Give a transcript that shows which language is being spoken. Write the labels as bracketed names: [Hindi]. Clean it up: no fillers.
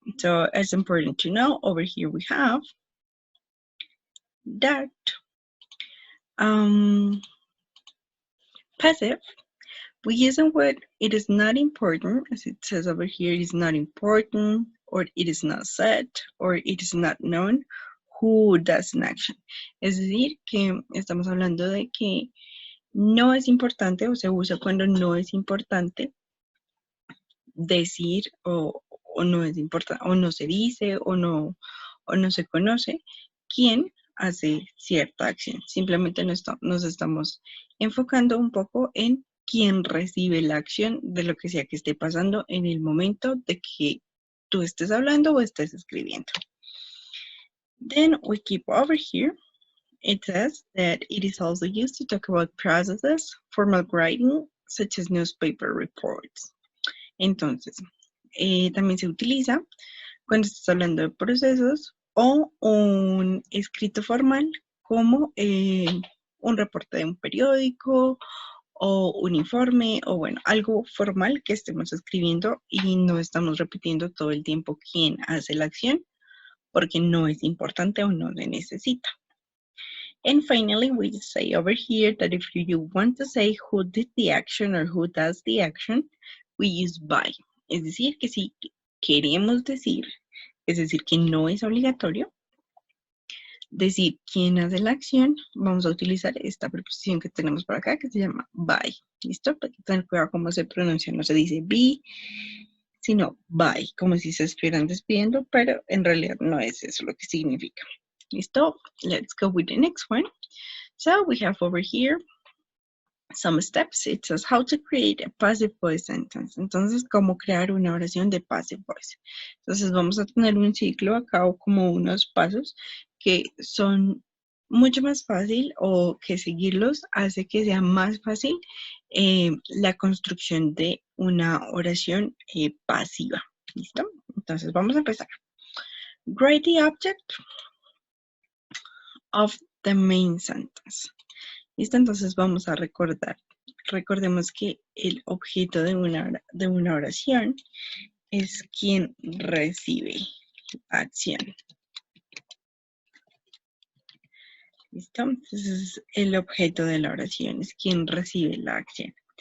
[English] So it's important to know over here we have that um passive we use a word it is not important, as it says over here, it is not important, or it is not said, or it is not known who does an action. [Spanish] Es decir, que estamos hablando de que no es importante o se usa cuando no es importante decir o no es importante o no se dice o no se conoce quién hace cierta acción. Simplemente nos estamos enfocando un poco en quién recibe la acción de lo que sea que esté pasando en el momento de que tú estés hablando o estés escribiendo. [English] Then we keep over here. It says that it is also used to talk about processes, formal writing, such as newspaper reports. [Spanish] Entonces, también se utiliza cuando estás hablando de procesos o un escrito formal como un reporte de un periódico o un informe o bueno, algo formal que estemos escribiendo y no estamos repitiendo todo el tiempo quién hace la acción porque no es importante o no se necesita. [English] And finally, we say over here that if you want to say who did the action or who does the action, we use by. [Spanish] Es decir, que si queremos decir, es decir, que no es obligatorio decir quién hace la acción, vamos a utilizar esta preposición que tenemos por acá que se llama by. ¿Listo? Hay que tener cuidado cómo se pronuncia. No se dice be, sino by, como si se estuvieran despidiendo, pero en realidad no es eso lo que significa. ¿Listo? [English] Let's go with the next one. So we have over here some steps. It says how to create a passive voice sentence. [Spanish] Entonces, cómo crear una oración de passive voice. Entonces, vamos a tener un ciclo acá o como unos pasos que son mucho más fácil o que seguirlos hace que sea más fácil la construcción de una oración pasiva. ¿Listo? Entonces, vamos a empezar. [English] Write the object of the main sentence. [Spanish] ¿Listo? Entonces vamos a recordar. Recordemos que el objeto de una oración es quien recibe la acción. ¿Listo? Entonces el objeto de la oración es quien recibe la acción.